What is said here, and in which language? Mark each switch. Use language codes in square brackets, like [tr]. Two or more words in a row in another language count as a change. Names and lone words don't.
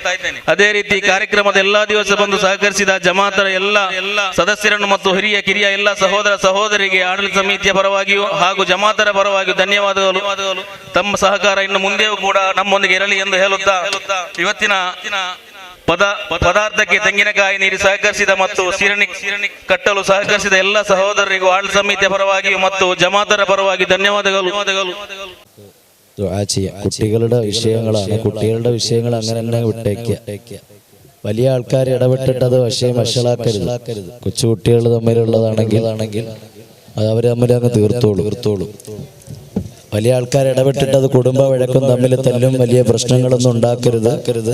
[kn] ಅದೇ ರೀತಿ ಕಾರ್ಯಕ್ರಮದ ಎಲ್ಲಾ ದಿವಸ ಬಂದು ಸಹಕರಿಸಿದ ಜಮಾತರ ಎಲ್ಲ ಸದಸ್ಯರನ್ನು ಮತ್ತು ಹಿರಿಯ ಕಿರಿಯ ಎಲ್ಲ ಸಹೋದರ ಸಹೋದರಿಗೆ ಆಡಳಿತ ಸಮಿತಿಯ ಪರವಾಗಿಯೂ ಹಾಗೂ ಜಮಾತರ ಪರವಾಗಿಯೂ ಧನ್ಯವಾದಗಳು. ತಮ್ಮ ಸಹಕಾರ ಇನ್ನು ಮುಂದೆಯೂ ಕೂಡ ನಮ್ಮೊಂದಿಗೆ ಇರಲಿ ಎಂದು ಹೇಳುತ್ತಾ ಇವತ್ತಿನ ಪದಾರ್ಥಕ್ಕೆ ತೆಂಗಿನಕಾಯಿ ನೀರು ಸಹಕರಿಸಿದ ಮತ್ತು ಸಿರಣಿ ಕಟ್ಟಲು ಸಹಕರಿಸಿದ ಎಲ್ಲ ಸಹೋದರರಿಗೂ ಆಡಳಿತ ಸಮಿತಿಯ ಪರವಾಗಿಯೂ ಮತ್ತು ಜಮಾತರ ಪರವಾಗಿ ಧನ್ಯವಾದಗಳು. [ml] കുട്ടികളുടെ വിഷയങ്ങൾ അങ്ങനെ തന്നെ വിട്ടേക്കുക. വലിയ ആൾക്കാർ ഇടപെട്ടിട്ട് അത് വഷളാക്കരുത്. കൊച്ചുകുട്ടികൾ തമ്മിലുള്ളതാണെങ്കിൽ അത് അവർ തമ്മിൽ അങ്ങ് തീർത്തോളൂ. വലിയ ആൾക്കാർ ഇടപെട്ടിട്ട് അത് കുടുംബ വഴക്കും തമ്മിൽ തല്ലും വലിയ പ്രശ്നങ്ങളൊന്നും ഉണ്ടാക്കരുത്.